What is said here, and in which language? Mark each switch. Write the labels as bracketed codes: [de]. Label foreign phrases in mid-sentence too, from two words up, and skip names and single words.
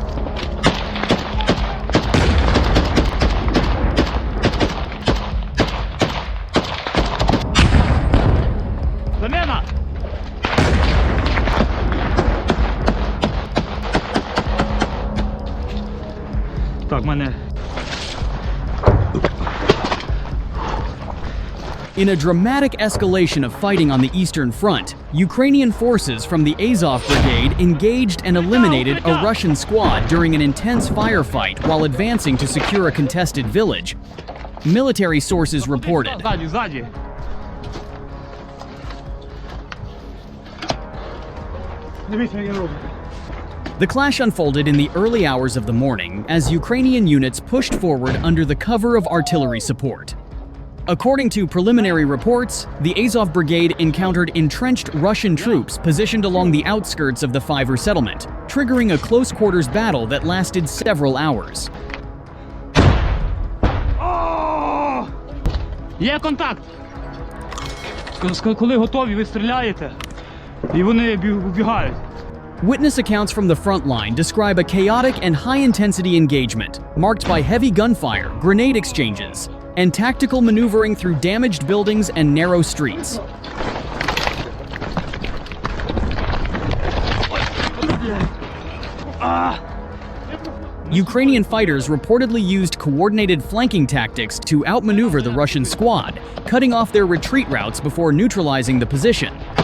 [uk] Замена! Так, мене. [en] In a dramatic escalation of fighting on the Eastern Front, Ukrainian forces from the Azov Brigade engaged and eliminated a Russian squad during an intense firefight while advancing to secure a contested village. Military sources reported. [uk] Ззаді, ззаді. Дивіться, як я роблю. [en] The clash unfolded in the early hours of the morning as Ukrainian units pushed forward under the cover of artillery support. According to preliminary reports, the Azov Brigade encountered entrenched Russian troops positioned along the outskirts of the Fiver settlement, triggering a close-quarters battle that lasted several hours. [uk] Є контакт! Коли готові, ви стріляєте, і вони убігають. [en] Witness accounts from the front line describe a chaotic and high-intensity engagement, marked by heavy gunfire, grenade exchanges, and tactical maneuvering through damaged buildings and narrow streets. Ukrainian fighters reportedly used coordinated flanking tactics to outmaneuver the Russian squad, cutting off their retreat routes before neutralizing the position.